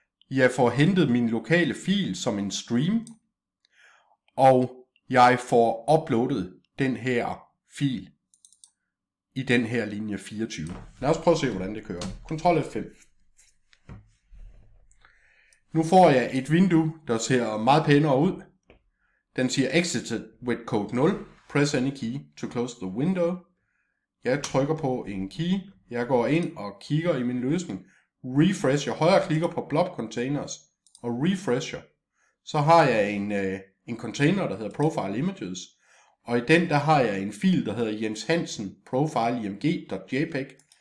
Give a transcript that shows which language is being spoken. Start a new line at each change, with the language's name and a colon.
Danish: Jeg får hentet min lokale fil som en stream. Og jeg får uploadet den her fil i den her linje 24. Lad os prøve at se, hvordan det kører. Ctrl F5. Nu får jeg et vindue, der ser meget pænere ud. Den siger
English: exited with code 0. Press any key to close the window.
Danish: Jeg trykker på en key. Jeg går ind og kigger i min løsning. Refresher. Højre klikker på blob containers og refresher. Så har jeg en container, der hedder profile images. Og i den, der har jeg en fil, der hedder Jens Hansen profile img.jpg.